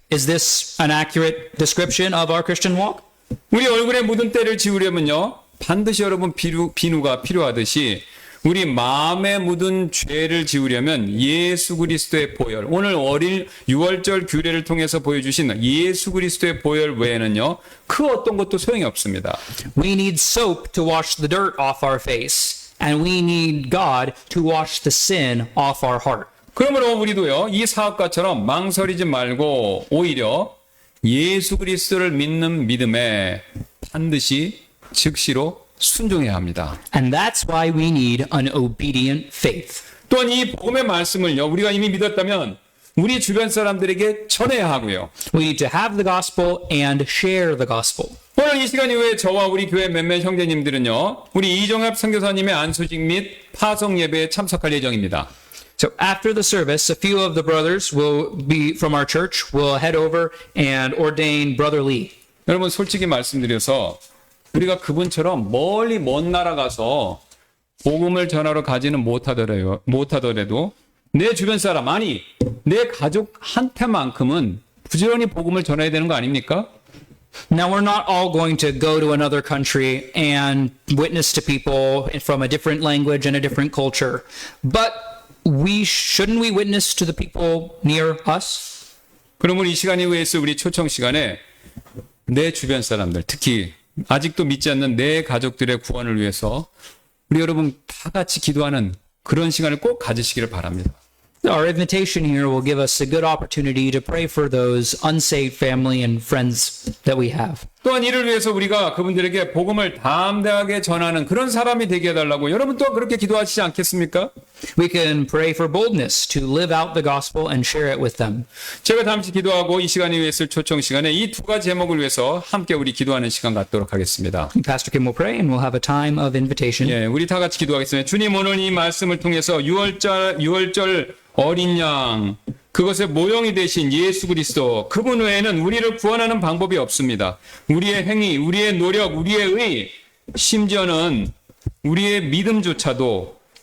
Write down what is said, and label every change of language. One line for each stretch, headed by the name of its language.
English: Is this an accurate description of our Christian walk?
Korean: 우리 얼굴에 묻은 때를 지우려면요. 반드시 여러분 비누가 필요하듯이 우리 마음에 묻은 죄를 지우려면 예수 그리스도의 보혈, 오늘 어린 6월절 규례를 통해서 보여주신 예수 그리스도의 보혈 외에는요, 그 어떤 것도 소용이 없습니다.
English: We need soap to wash the dirt off our face, and we need God to wash the sin off our heart.
Korean: 그러므로 우리도요, 이 사업가처럼 망설이지 말고 오히려 예수 그리스도를 믿는 믿음에 반드시 즉시로 순종해야 합니다.
English: And that's why we need an obedient faith.
Korean: 또한 이 복음의 말씀을요, 우리가 이미 믿었다면 우리 주변 사람들에게 전해야 하고요.
English: We need to have the gospel and share the gospel.
Korean: 오늘 이 시간 이후에 저와 우리 교회 몇몇 형제님들은요, 우리 이종합 선교사님의 안수직 및 파송 예배에 참석할 예정입니다.
English: So after the service, a few of the brothers will be from our church will head over and ordain Brother Lee.
Korean: 여러분 솔직히 말씀드려서 우리가 그분처럼 멀리 먼 나라 가서 복음을 전하러 가지는 못하더라도 내 주변 사람, 아니 내 가족한테만큼은 부지런히 복음을 전해야 되는 거 아닙니까?
English: Now, we're not all going to go to another country and witness to people from a different language and a different culture. But shouldn't we witness to the people near us?
Korean: 그러면 이 시간 이후에서 우리 초청 시간에 내 주변 사람들, 특히 아직도 믿지 않는 내 가족들의 구원을 위해서 우리 여러분 다 같이 기도하는 그런 시간을 꼭 가지시기를 바랍니다.
English: Our invitation here will give us a good opportunity to pray for those unsaved family and friends that we have.
Korean: 또한 이를 위해서 우리가 그분들에게 복음을 담대하게 전하는 그런 사람이 되게 해달라고 여러분 또 그렇게 기도하시지 않겠습니까?
English: We can pray for boldness to live out the gospel and share it with them.
Korean: 제가 잠시 기도하고 이 시간 이후에 있을 초청 시간에 이 두 가지 제목을 위해서 함께 우리 기도하는 시간 갖도록 하겠습니다.
English: Pastor Kim will pray and we'll have a time of invitation.
Korean: 예, 우리 다 같이 기도하겠습니다. 주님, 오늘 이 말씀을 통해서 6월절 어린 양, 그것의 모형이 되신 예수 그리스도, 그분 외에는 우리를 구원하는 방법이 없습니다. 우리의 행위, 우리의 노력, 우리의 의, 심지어는 우리의 믿음조차도